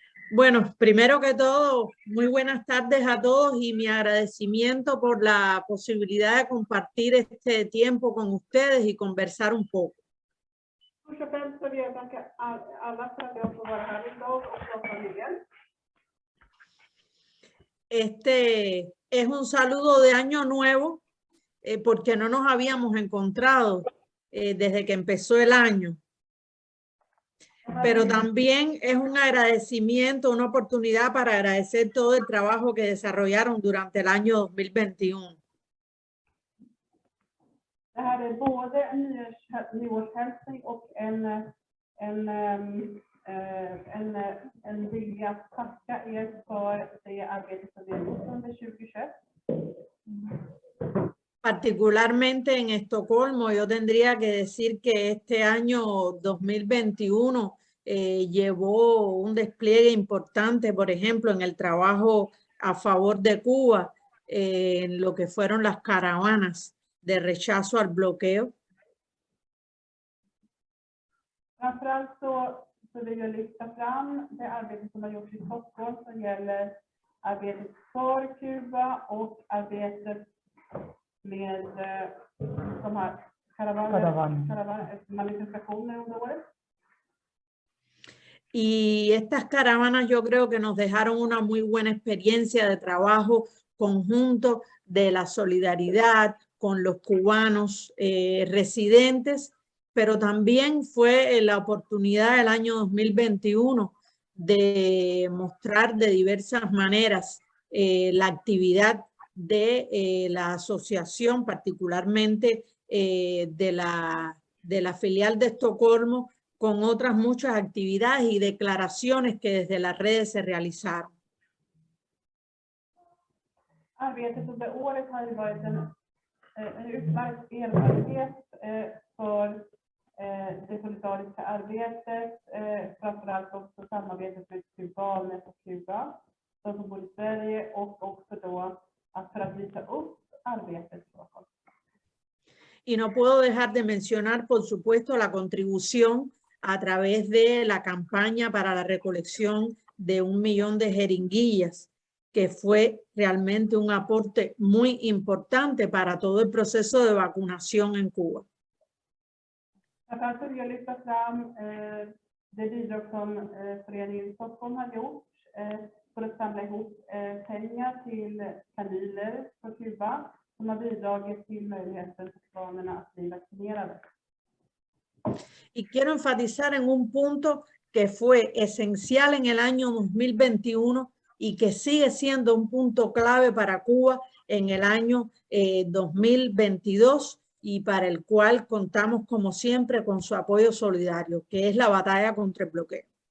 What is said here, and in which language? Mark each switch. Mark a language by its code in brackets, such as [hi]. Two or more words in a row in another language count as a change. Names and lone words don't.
[es] Bueno, primero que todo, muy buenas tardes a todos y mi agradecimiento por la posibilidad de compartir este tiempo con ustedes y conversar un poco. [sv] Först och främst så vill jag tacka alla för att jag får vara här idag och prata med er. [es] Este es un saludo de Año Nuevo porque no nos habíamos encontrado desde que empezó el año. Pero también es un agradecimiento, una oportunidad para agradecer todo el trabajo que desarrollaron durante el año 2021. [sv] Det här är både en nyårshälsning och en vilja att tacka er för det arbete som vi har gjort under 2021. [es] Particularmente en Estocolmo, yo tendría que decir que este año 2021 llevó un despliegue importante, por ejemplo, en el trabajo a favor de Cuba, en lo que fueron las caravanas de rechazo al bloqueo. [sv] Framförallt så vill jag lyfta fram det arbete som har gjorts i Stockholm som gäller arbetet för Kuba och arbetet med de här manifestationer under året. [es] Y estas caravanas yo creo que nos dejaron una muy buena experiencia de trabajo conjunto, de la solidaridad con los cubanos residentes, pero también fue la oportunidad del año 2021 de mostrar de diversas maneras la actividad de la asociación, particularmente de la filial de Estocolmo, con otras muchas actividades y declaraciones que desde las redes se realizaron. [sv] Arbetet under året har ju varit en utmärkt erfarenhet för det solidariska arbetet, framförallt också samarbetet med kubaner och Kuba, de som bor i Sverige, och också då för att visa upp arbetet. [es] Y no puedo dejar de mencionar, por supuesto, la contribución a través de la campaña para la recolección de 1 millón de jeringuillas, que fue realmente un aporte muy importante para todo el proceso de vacunación en Cuba. [sv] Därför vill jag lyfta fram det bidrag som föreningen i Stockholm har gjort för att samla ihop pengar till kanyler på Kuba som har bidragit till möjligheten för kubanerna att bli vaccinerade. [es] Y quiero enfatizar en un punto que fue esencial en el año 2021 y que sigue siendo un punto clave para Cuba en el año 2022 y para el cual contamos como siempre con su apoyo solidario, que es la batalla contra el bloqueo.